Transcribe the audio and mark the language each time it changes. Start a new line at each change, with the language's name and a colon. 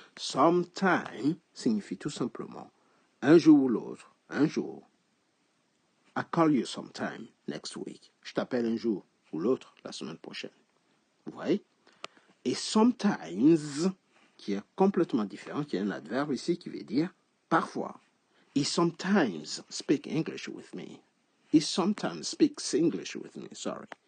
French: Sometime signifie tout simplement un jour ou l'autre, un jour.
English: I call you sometime next week.
French: Je t'appelle un jour ou l'autre la semaine prochaine. Vous voyez? Et sometimes, qui est complètement différent, qui est un adverbe ici qui veut dire parfois.
English: He sometimes speaks English with me. He sometimes speaks English with me, sorry.